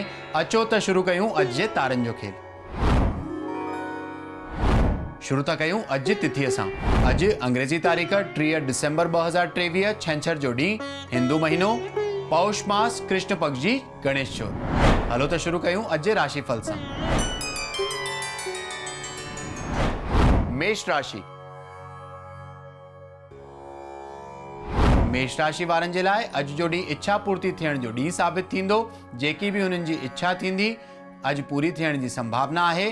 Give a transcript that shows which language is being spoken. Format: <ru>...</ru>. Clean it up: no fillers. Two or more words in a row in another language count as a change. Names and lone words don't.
<sd>अचो त शुरू कयूं अॼु जे तारनि जो खेल। शुरू था कयूं अॼु जी तिथीअ सां। अॼु अंग्रेजी तारीख़ 3 डिसेंबर 2023 छंछर जो ॾींहुं, हिंदू महीनो पौष मास, कृष्ण पक्ष जी गणेश चौथ। हलो त शुरू कयूं अॼु जे राशिफल सां। मेष राशि। मेष राशि वारनि जे लाइ अॼु जो ॾींहुं इच्छा पूर्ति थियण जो ॾींहुं साबित थींदो। जेकी बि हुननि जी इच्छा थींदी अॼु पूरी थियण जी संभावना आहे।</sd>